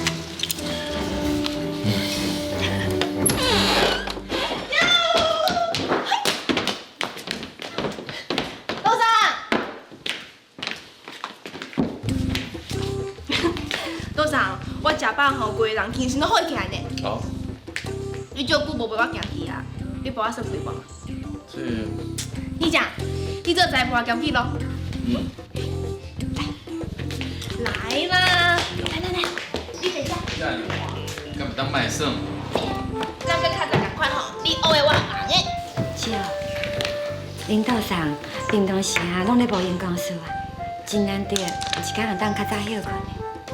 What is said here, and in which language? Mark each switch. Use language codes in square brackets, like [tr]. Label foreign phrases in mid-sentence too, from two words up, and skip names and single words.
[nan] 老三，老三，我食饱后，规个人精神都好起来呢。好。你足久无陪我行去啊？你陪我算几磅？这。你讲，你做裁判行去咯？来啦！来，你坐下。敢唔当卖耍？咱跟较早同款吼，你学的我学的。姐，领导上平常时啊，拢咧无闲讲事啊，真难得有一天当较早休困的。